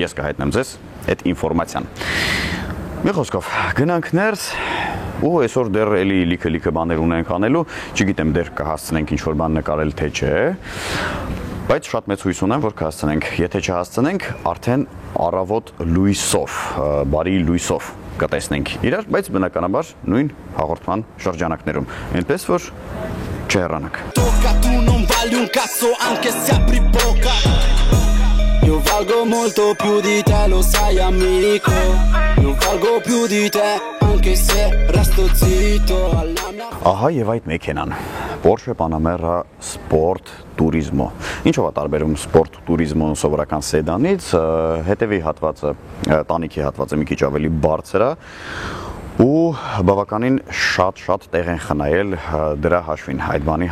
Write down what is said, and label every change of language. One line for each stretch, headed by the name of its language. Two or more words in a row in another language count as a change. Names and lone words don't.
Armenian: ես կհայտնեմ ձեզ այդ ինֆորմացիան։ Մի խոսքով, գնանք ներս ու այսօր դեռ էլի լիքը բաներ ունենք անելու, չգիտեմ դեռ կհասցնենք ինչ-որ բան նկարել թե չէ, բայց շատ մեծ հույս ունեմ, որ կհասցնենք, եթե չհասցնենք, արդեն առավոտ լույսով, բարի լույսով կտեսնենք իրար, բայց բնականաբար նույն հաղորդման շրջանակներում, այնպես որ չհեռանանք։
Italian: Io valgo molto più di te, lo sai amico. Io algo più di te, anche se resto zitto alla mia.
Armenian: Ահա եւ այդ մեքենան Porsche Panamera Sport Turismo Ինչով է տարբերում Sport Turismo սովորական սեդանից հետևի հատվածը տանիքի հատվածը մի քիչ ավելի բարձր է ու բավականին շատ տեղ են խնայել դրա հաշվին, այդ բանի